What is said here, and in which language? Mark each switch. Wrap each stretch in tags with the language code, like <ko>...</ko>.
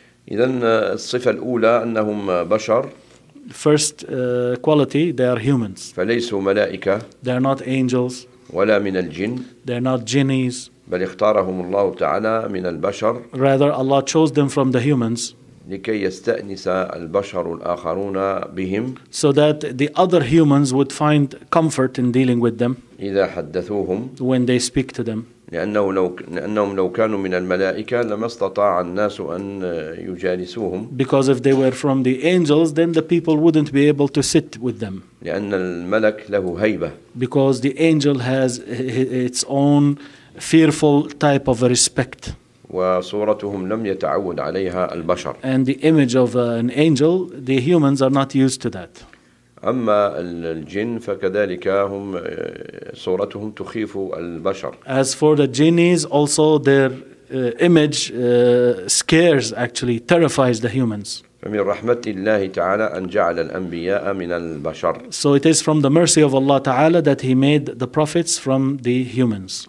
<ar>إذن الصفة الأولى أنهم بشر.</ar> <en>First quality, they are humans.</en> <ar>فليسوا ملائكة.</ar> <en>They are not angels.</en> <ar>ولا من الجن.</ar> <en>They are not genies.</en> <ar>بل اختارهم الله تعالى من البشر.</ar> <en>Rather, Allah chose them from the humans.</en> <ar>لكي يستأنس البشر الآخرون بهم.</ar> <en>So that the other humans would find comfort in dealing with them.</en> <ar>إذا حدثوهم.</ar> <en>When they speak to them.</en> <ar>لأنهم لو كانوا من الملائكة لما استطاع الناس أن يجالسوهم.</ar> <en>Because if they were from the angels, then the people wouldn't be able to sit with them.</en> <ar>لأن الملك له هيبة.</ar> <en>Because the angel has its own fearful type of respect.</en> <ar>وصورتهم لم يتعود عليها البشر.</ar> <en>And the image of an angel, the humans are not used to that.</en> <ar>أما الجن فكذلك هم صورتهم تخيف البشر.</ar> <en>As for the genies, also their image scares, actually terrifies the humans.</en> <ar>فمن رحمة الله تعالى أن جعل الأنبياء من البشر.</ar> <en>So it is from the mercy of Allah تعالى that He made the prophets from the humans.</en>